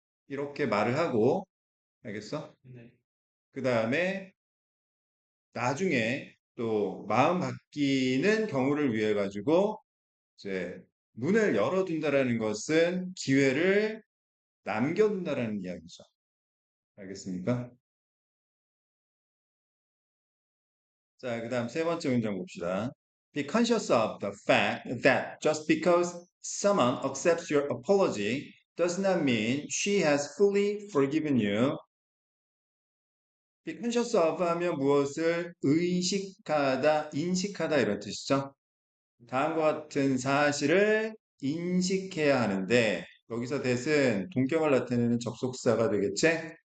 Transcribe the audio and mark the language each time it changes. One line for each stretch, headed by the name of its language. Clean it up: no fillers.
Korean: 이렇게 말을 하고, 알겠어? 그 다음에 나중에 또 마음 바뀌는 경우를 위해 가지고 이제 문을 열어둔다라는 것은 기회를 남겨둔다라는 이야기죠. 알겠습니까? 자, 그 다음 세 번째 문장 봅시다.
English: Be conscious of the fact that just because someone accepts your apology does not mean she has fully forgiven you. Be conscious of
Korean: 하면 무엇을 의식하다, 인식하다 이런 뜻이죠. 다음과 같은 사실을 인식해야 하는데 여기서 that은 동격을 나타내는 접속사가 되겠지?